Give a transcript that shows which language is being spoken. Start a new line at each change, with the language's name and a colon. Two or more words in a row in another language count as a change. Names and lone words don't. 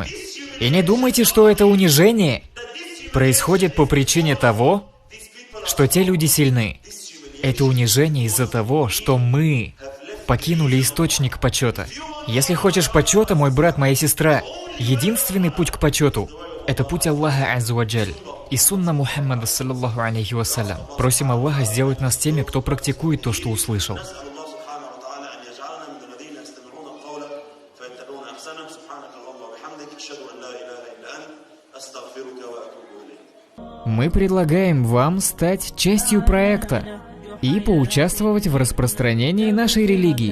Russian: И не думайте, что это унижение происходит по причине того, что те люди сильны. Это унижение из-за того, что мы покинули источник почета. Если хочешь почета, мой брат, моя сестра, единственный путь к почету – это путь Аллаха
Arabic: عز وجل
Russian: и сунна Мухаммада
Arabic: صلى الله عليه وسلم.
Russian: Просим Аллаха сделать нас теми, кто практикует то, что услышал. Мы предлагаем вам стать частью проекта и поучаствовать в распространении нашей религии.